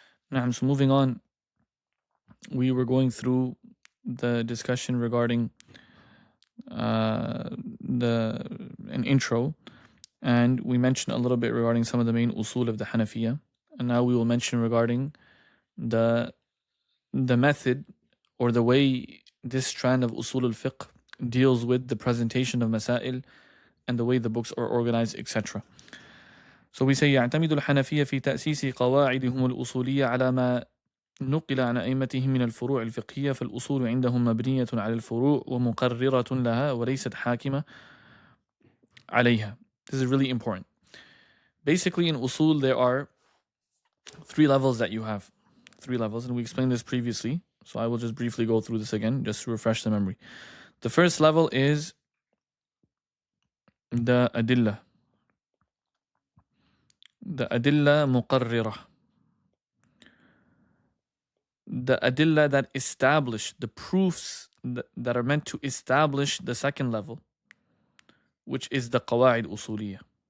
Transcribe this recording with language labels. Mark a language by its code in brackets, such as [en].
[en] Now, so moving on, we were going through the discussion regarding an intro, and we mentioned a little bit regarding some of the main usul of the Hanafiya, and now we will mention regarding the method or the way this strand of usul al-Fiqh deals with the presentation of masail and the way the books are organized, etc. So we say [ar] يعتمد الحنفية في تأسيس قواعدهم الأصولية على ما نقل عن أئمتهم من الفروع الفقهية فالأصول عندهم مبنية على الفروع ومقررة لها وليست حاكمة عليها. [en] This is really important. Basically in usul there are three levels that you have. Three levels, and we explained this previously, so I will just briefly go through this again just to refresh the memory. The first level is the adilla muqarrirah, the adilla that establish the proofs that are meant to establish the second level, which is the qawaid usuliyah.